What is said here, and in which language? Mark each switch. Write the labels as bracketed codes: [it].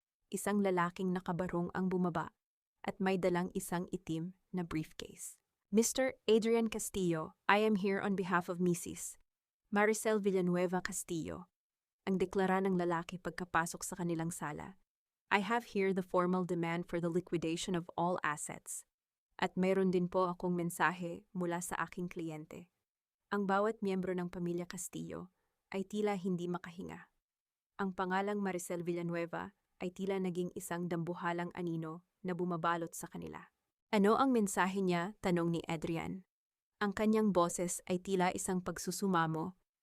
[tl] Isang lalaking nakabarong ang bumaba at may dalang isang itim na briefcase. Mr. [en] Adrian Castillo, I am here on behalf of Mrs. Maricel Villanueva Castillo. [tl] Ang deklara ng lalaki pagkapasok sa kanilang sala. [en] I have here the formal demand for the liquidation of all assets. [tl] At mayroon din po akong mensahe mula sa aking kliyente. Ang bawat miyembro ng pamilya Castillo ay tila hindi makahinga. Ang pangalang Maricel Villanueva ay tila naging isang dambuhalang anino na bumabalot sa kanila. Ano ang mensahe niya? Tanong ni Adrian. Ang kanyang boses ay tila isang pagsusumamo.